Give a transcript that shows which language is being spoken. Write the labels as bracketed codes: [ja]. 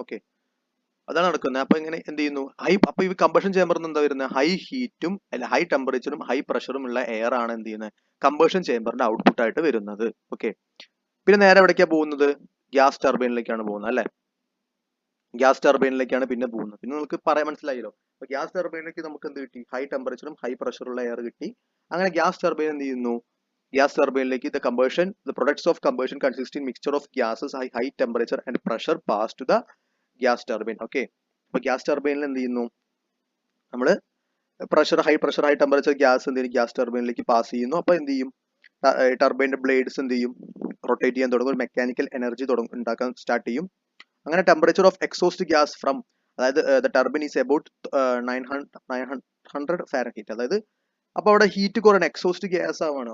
[ml] Okay, അതാണ് നടക്കുന്നത്. അപ്പൊ ഇങ്ങനെ എന്ത് ചെയ്യുന്നു, അപ്പൊ ഈ കമ്പഷൻ ചേമ്പറിൽ എന്താ വരുന്നത്, ഹൈ ഹീറ്റും അല്ല ഹൈ ടെമ്പറേച്ചറും ഹൈ പ്രഷറും ഉള്ള എയർ ആണ് എന്ത് ചെയ്യുന്നത്, കമ്പഷൻ ചേമ്പറിന്റെ ഔട്ട്പുട്ട് ആയിട്ട് വരുന്നത്. ഓക്കെ, പിന്നെ നേരെ എവിടേക്കാണ് പോകുന്നത്, ഗ്യാസ് ടർബൈനിലേക്കാണ് പോകുന്നത് അല്ലെ. ഗ്യാസ് ടർബൈനിലേക്കാണ് പിന്നെ പോകുന്നത്. പിന്നെ നമുക്ക് പറയാൻ മനസ്സിലായല്ലോ. അപ്പൊ ഗ്യാസ് ടർബൈനിലേക്ക് നമുക്ക് എന്ത് കിട്ടി, ഹൈ ടെമ്പറേച്ചറും ഹൈ പ്രഷറുള്ള എയർ കിട്ടി. അങ്ങനെ ഗ്യാസ് ടർബൈൻ എന്ത് ചെയ്യുന്നു, gas ടർബൈനിലേക്ക് [en] the products of combustion consist in mixture of gases high temperature and pressure pass to the gas turbine. [ml] Okay, അപ്പൊ ഗ്യാസ് ടർബൈനിൽ എന്ത് ചെയ്യുന്നു, നമ്മൾ ഹൈ ടെമ്പറേച്ചർ ഗ്യാസ് എന്ത് ചെയ്യും, ഗ്യാസ് ടർബൈനിലേക്ക് പാസ് ചെയ്യുന്നു. അപ്പൊ എന്ത് ചെയ്യും, ടർബൈനിന്റെ ബ്ലേഡ്സ് എന്ത് ചെയ്യും, റൊട്ടേറ്റ് ചെയ്യാൻ തുടങ്ങും, മെക്കാനിക്കൽ എനർജി ഉണ്ടാക്കാൻ സ്റ്റാർട്ട് ചെയ്യും. അങ്ങനെ temperature of exhaust gas from, അതായത് [en] the turbine is about 900 Fahrenheit, [ml] അതായത് അപ്പൊ അവിടെ ഹീറ്റ് കുറയണം, എക്സോസ്റ്റ് ഗ്യാസ് ആവാണ്.